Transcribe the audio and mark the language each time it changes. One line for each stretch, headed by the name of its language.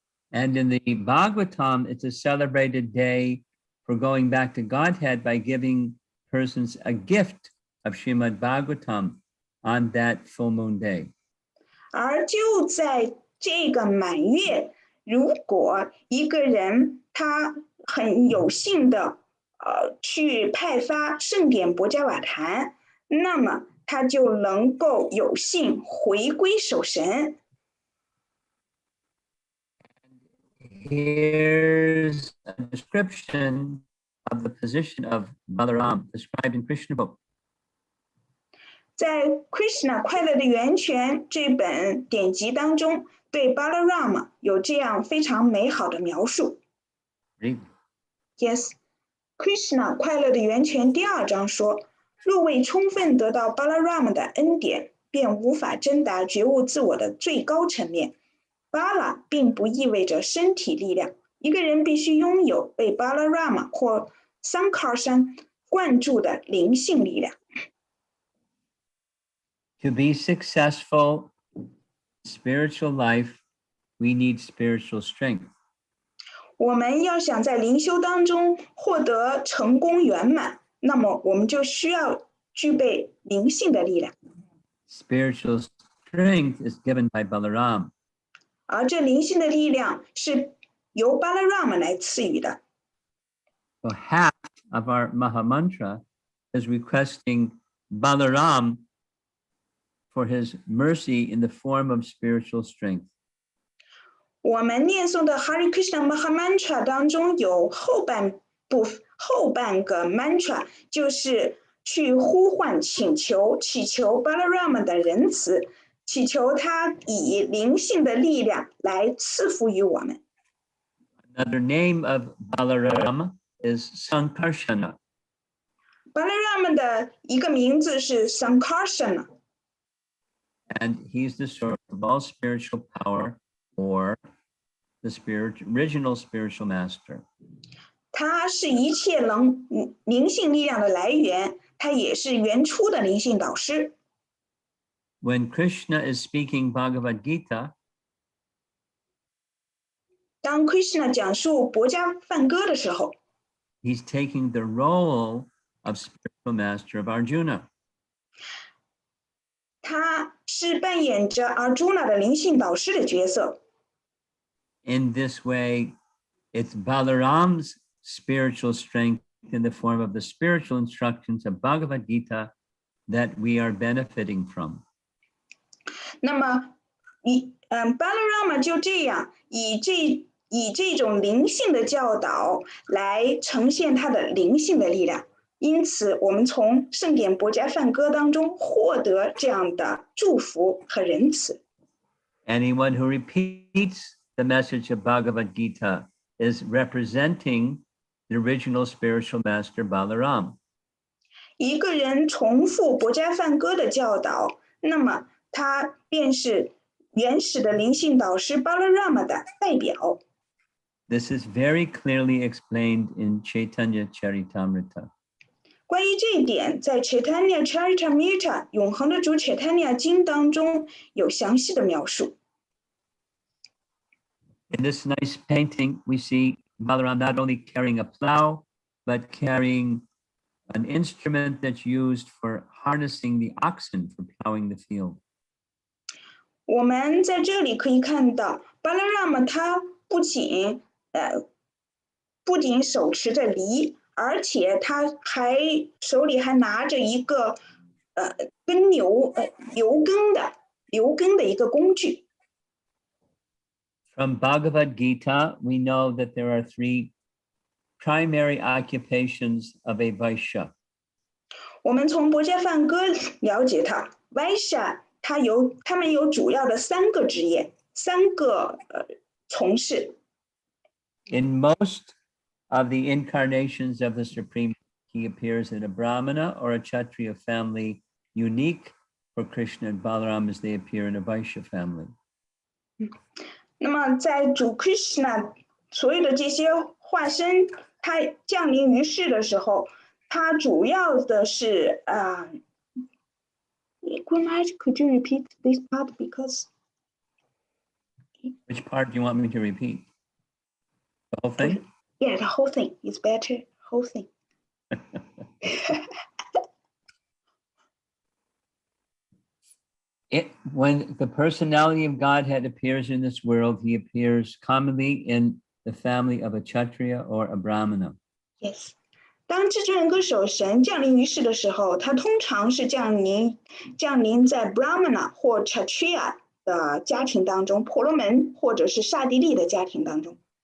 English: And in the Bhagavatam, it's a celebrated day for going back to Godhead by giving persons a gift of Srimad Bhagavatam on that full moon day.
Chinese: 而就在这个满月，如果一个人他很有幸的去派发圣典钵伽瓦坛，那么他就能够有幸回归守神。
English: Here's a description of the position of Balaram described in Krishna book.
Chinese: 在 Krishna 快乐的源泉这本典籍当中，对 Balarama 有这样非常美好的描述。
English: Read. Yes,
Chinese: Krishna 快乐的源泉第2章说，若未充分得到 Balarama 的恩典，便无法真达觉悟自我的最高层面。 Bala 并不意味着身体力量，一个人必须拥有被 Balarama 或 Sankarshan 灌注的灵性力量。
English: To be successful in spiritual life, we need spiritual strength.
Chinese: 我们要想在灵修当中获得成功圆满，那么我们就需要具备灵性的力量。
English: Spiritual strength is given by Balaram.
Chinese: 而这灵性的力量是由 Balarama 来赐予的。
English: So half of our Maha Mantra is requesting Balaram for his mercy in the form of spiritual strength.
Chinese: 我们念诵的 Hare Krishna Maha Mantra 当中有后半个 mantra 就是去呼唤祈求 Balarama 的仁慈，祈求他以灵性的力量来赐福于我们。
English: Another name of Balarama is Sankarshana.
Chinese: Balarama 的一个名字是 Sankarsana，
English: And he's the source of all spiritual power or the original spiritual master.
Chinese: 他是一切灵性力量的来源，他也是原初的灵性导师。
English: When Krishna is speaking Bhagavad Gita,
Chinese: 当 Krishna 讲述钵伽梵歌的时候，
English: he's taking the role of spiritual master of Arjuna.
Chinese: 他是扮演着 Arjuna 的灵性导师的角色。
English: In this way, it's Balaram's spiritual strength in the form of the spiritual instructions of Bhagavad Gita that we are benefiting from.
Chinese: 那么Balarama 就这样以这种灵性的教导来呈现他的灵性的力量，因此我们从圣典钵伽梵歌当中获得这样的祝福和仁慈。
English: Anyone who repeats the message of Bhagavad Gita is representing the original spiritual master Balaram.
Chinese: 一个人重复钵伽梵歌的教导，那么他便是原始的灵性导师 Balarama 的代表。
English: This is very clearly explained in Chaitanya Charitamrita.
Chinese: 关于这一点，在 Chaitanya Charitamrita 永恒的主 Chaitanya 经当中有详细的描述。
English: In this nice painting, we see Balaram not only carrying a plow, but carrying an instrument that's used for harnessing the oxen for plowing the field.
Chinese: 我们在这里可以看到，巴拉拉玛他不仅手持着犁，而且他手里还拿着一个耕牛留耕的一个工具。
English: From Bhagavad Gita, we know that there are 3 primary occupations of a Vaishya.
Chinese: 我们从薄伽梵歌了解他，Vaishya 他们有主要的3个职业，3个从事。
English: In most of the incarnations of the Supreme, he appears in a Brahmana or a Kshatriya family, unique for Krishna and Balaram as they appear in a Vaishya family.
Chinese: 那么在主 Krishna 所有的这些化身，他降临于世的时候，他主要的是Gurmaharaj,
English: could you repeat this part because Which part do you want me to repeat? The whole thing? Yeah, the whole thing is better. Whole thing. When the personality of Godhead appears in this world, he appears commonly in the family of a Kshatriya or a Brahmana. Yes.
Chinese: 当至尊歌手神降临于世的时候，他通常是降临在 Brahmana 或 Kshatriya 的家庭当中，婆罗门或者是刹帝利的家庭当中。